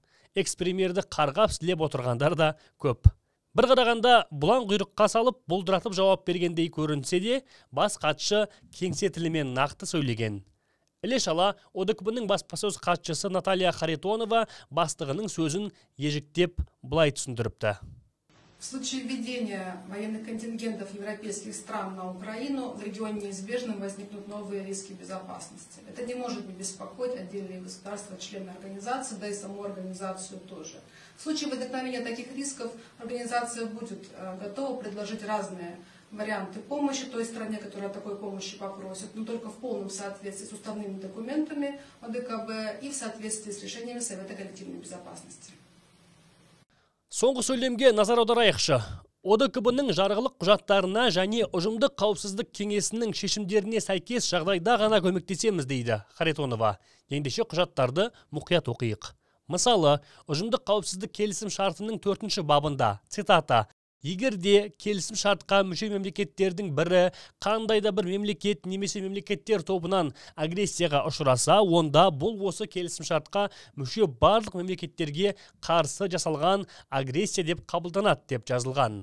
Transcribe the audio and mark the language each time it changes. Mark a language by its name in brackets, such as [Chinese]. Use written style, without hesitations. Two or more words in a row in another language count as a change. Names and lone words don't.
[Kazakh] Экс-премьерді қарғап сілеп отырғандар да көп. Бір қарағанда бұлан құйрыққа салып, бұлдыратып жауап бергендей көрінсе де, бас хатшы кеңсе тілімен нақты сөйлеген. Іле-шала ОДКБ-ның баспасөз хатшысы Наталья Харитонова бастығының сөзін ежіктеп былай түсіндіріпті. [Russian] В случае введения военных контингентов европейских стран на Украину в регионе неизбежно возникнут новые риски безопасности. Это не может не беспокоить отдельные государства, члены организации, да и саму организацию тоже. В случае возникновения таких рисков организация будет готова предложить разные варианты помощи той стране, которая такой помощи попросит, но только в полном соответствии с уставными документами ОДКБ и в соответствии с решениями Совета коллективной безопасности. [Kazakh] Соңғы сөйлемге назар аударайықшы. ОДКБ-ның жарғылық құжаттарына және ұжымдық қауіпсіздік кеңесінің шешімдеріне сәйкес жағдайда ғана көмектесеміз дейді Харитонова. Ендеше құжаттарды мұқият оқиық. Мысалы, ұжымдық қауіпсіздік келісім шартының 4-ші бабында, цитата: егер де келісім шартқа мүше мемлекеттердің бірі қандай да бір мемлекет немесе мемлекеттер тобынан агрессияға ұшыраса, онда бұл осы келісім шартқа мүше барлық мемлекеттерге қарсы жасалған агрессия деп қабылданады деп жазылған.